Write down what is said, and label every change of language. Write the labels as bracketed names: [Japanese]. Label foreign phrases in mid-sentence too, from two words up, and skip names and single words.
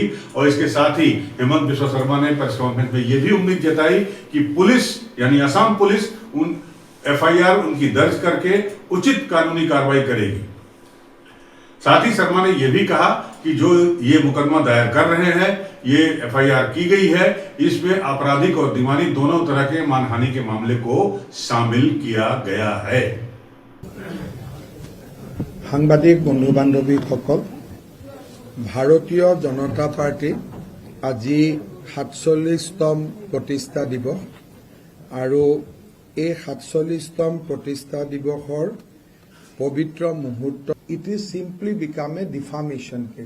[Hindi] और इसके साथ ही हेमंत बिस्वा शर्मा ने [English] press conference [Hindi] में यह भी उम्मीद जताई कि पुलिस यानी असम पुलिस उन FIR उनकी दर्ज करके उचित कानूनी कार्रवाई करेगी। साथ ही शर्मा ने यह भी कहा कि जो ये मुकदमा दायर कर रहे हैं, ये FIR की गई है, इसमें आपराधिक और दीवानी दोनों तरह के मानहानि के मामले को शामिल किया गया है। [Assamese] সাংবাদিক বন্ধু বান্ধৱীসকল, ভাৰতীয় জনতা পাৰ্টি আজি ৪৭তম প্ৰতিষ্ঠা দিৱস আৰু এই ৪৭তম প্ৰতিষ্ঠা দিৱসৰ পবিত্ৰ মুহূৰ্ত [English] it is simply become a defamation case.